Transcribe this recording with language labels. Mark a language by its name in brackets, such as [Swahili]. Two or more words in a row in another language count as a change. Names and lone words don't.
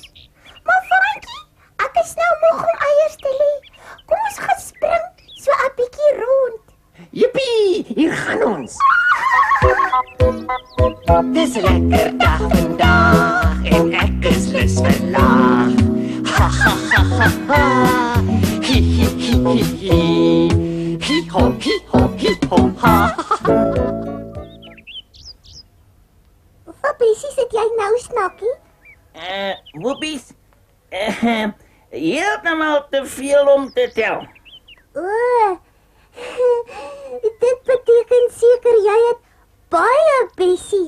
[Afrikaans] Maar Frankie, ek is nou moeg om eiers te lê. Kom ons gaan spring so 'n bietjie rond. Jippie, hier gaan ons. Dis 'n lekker dag vandag en ek is lus vir lag. Ha ha ha ha ha. Hi hi hi hi hi. Hi ho ha. Hoeveel bessies het jy nou, Snakkie? Whoopies, heeltemal te veel om te tel. O, dit beteken seker jy het baie bessies.